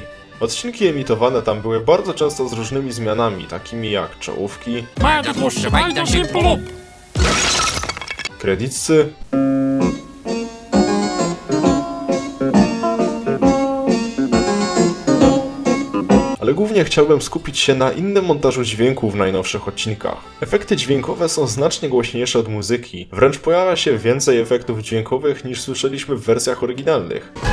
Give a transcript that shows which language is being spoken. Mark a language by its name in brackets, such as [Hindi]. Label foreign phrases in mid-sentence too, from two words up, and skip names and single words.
[Polish] Odcinki emitowane tam były bardzo często z różnymi zmianami, takimi jak czołówki, [Dutch] Maar dat lossen wij dan simpel op. [Polish] kredytsy, ale głównie chciałbym skupić się na innym montażu dźwięku w najnowszych odcinkach. Efekty dźwiękowe są znacznie głośniejsze od muzyki, wręcz pojawia się więcej efektów dźwiękowych niż słyszeliśmy w wersjach oryginalnych.